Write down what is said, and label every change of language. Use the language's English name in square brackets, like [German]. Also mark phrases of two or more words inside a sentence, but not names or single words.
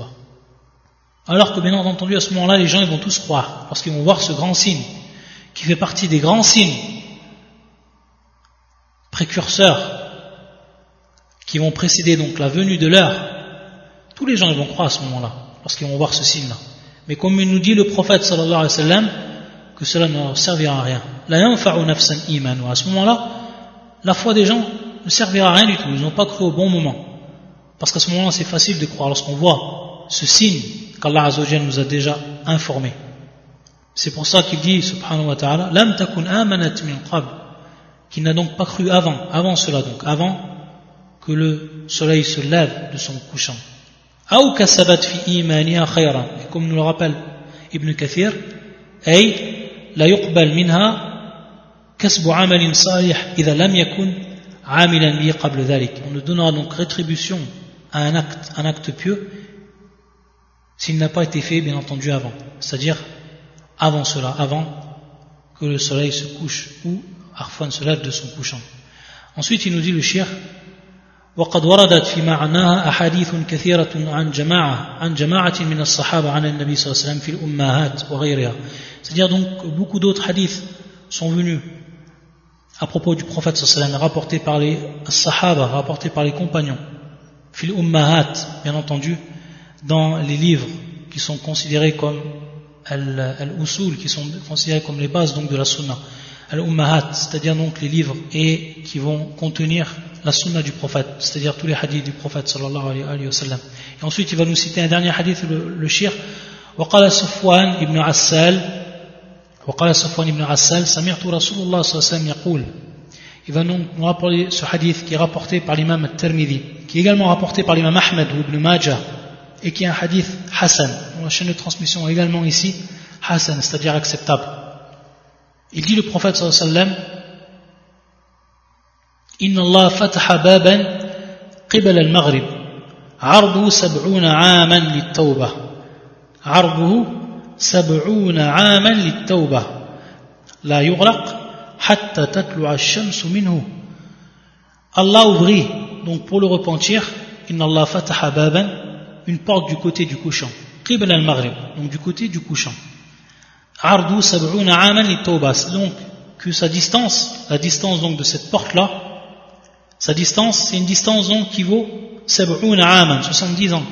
[French] Alors que bien entendu à ce moment-là, les gens ils vont tous croire, parce qu'ils vont voir ce grand signe, qui fait partie des grands signes précurseurs qui vont précéder donc la venue de l'heure, tous les gens ils vont croire à ce moment-là, lorsqu'ils vont voir ce signe-là. Mais comme il nous dit le prophète [Arabic] صلى الله عليه وسلم, [French] que cela ne leur servira à rien. [Arabic] لا ينفع نفسا إيمانه. [French] À ce moment-là, la foi des gens ne servira à rien du tout. Ils n'ont pas cru au bon moment. Parce qu'à ce moment-là, c'est facile de croire lorsqu'on voit ce signe qu' [Arabic] الله عز وجل [French] nous a déjà informé. C'est pour ça qu'il dit, [Arabic] سبحانه وتعالى، لم تكن آمنت من قبل, [French] qu'il n'a donc pas cru avant cela donc, avant que le soleil se lève de son couchant. [Arabic] أو كسبت في إيمانها خيرا. [French] Et comme nous le rappelle Ibn Kathir, [Arabic] أي لا يقبل منها كسب عمل صالح إذا لم يكن عاملا به قبل ذلك. [French] On nous donnera donc rétribution à un acte pieux, s'il n'a pas été fait bien entendu avant, c'est-à-dire avant cela, avant que le soleil se couche ou Arfan se lève de son couchant. Ensuite il nous dit le cheikh [Arabic] وقد وردت في معناها أحاديث كثيرة عن جماعة من الصحابة عن النبي صلى الله عليه وسلم في الأمهات وغيرها. [French] C'est-à-dire donc beaucoup d'autres hadiths sont venus à propos du prophète [Arabic] صلى الله عليه وسلم, [French] rapportés par les sahaba, rapportés par les compagnons, [Arabic] في الأمهات, [French] bien entendu, dans les livres qui sont considérés comme al-usul, qui sont considérés comme les bases donc de la sunna, al-ummahat, c'est-à-dire donc les livres et qui vont contenir la sunna du prophète, c'est-à-dire tous les hadiths du prophète [Arabic] صلى الله عليه وسلم. [French] Et ensuite il va nous citer un dernier hadith, le shir, [Arabic] وقال صفوان ابن عسال سمعت رسول الله صلى الله عليه وسلم يقول. [French] Il va nous rapporter ce hadith qui est rapporté par l'imam al-Tirmidhi, qui est également rapporté par l'imam Ahmed ou Ibn Majah, et qui est un hadith Hassan. La chaîne de transmission est également ici Hassan, c'est-à-dire acceptable. Il dit le prophète [Arabic] صلى الله عليه وسلم، إن الله فتح بابا قبل المغرب، عرضه 70 عاما للتوبة. عرضه 70 عاما للتوبة. لا يغلق حتى تطلع الشمس منه. [French] Allah ouvrit donc pour le repentir, [Arabic] إن الله فتح بابا, [French] une porte du côté du couchant, [Arabic] قبل المغرب, [French] donc du côté du couchant. [Arabic] عرضه 70 عاما للتوبة. [French] Donc que sa distance, la distance donc de cette porte là, sa distance, c'est une distance donc qui vaut 70 aaman, 70 ans.